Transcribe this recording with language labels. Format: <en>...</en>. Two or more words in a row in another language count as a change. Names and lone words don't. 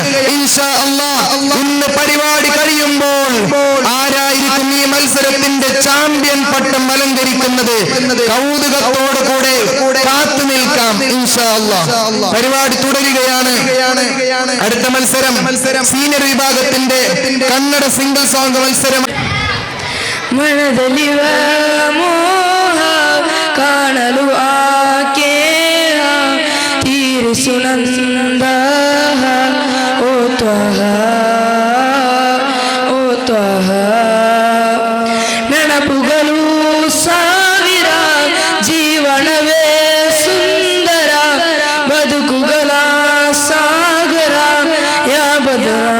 <ar>إن شاء الله</ar> <ml>ഇന്ന് പരിപാടി കഴിയുമ്പോൾ ആരായിരിക്കും ഈ മത്സരത്തിന്റെ ചാമ്പ്യൻ പട്ടം അലങ്കരിക്കുന്നത് കൗതുകത്തോടുകൂടെ കാത്തു നിൽക്കാം.</ml> <ar>إن شاء الله</ar> <ml>പരിപാടി തുടരുകയാണ്. അടുത്ത മത്സരം സീനിയർ വിഭാഗത്തിന്റെ കന്നഡ</ml> <en>single song</en> <ml>മത്സരം.</ml> <kn>ಮನದಲ್ಲಿ ಮೋಹ ಕಾಣಲು ಆಕೆ ತೀರಿಸುನಂದ ಓ ತ್ವಹ ನೆನಪುಗಳು ಸಾವಿರ ಜೀವನವೇ ಸುಂದರ ಬದುಕುಗಳ ಸಾಗರ ಯಾಬದ</kn>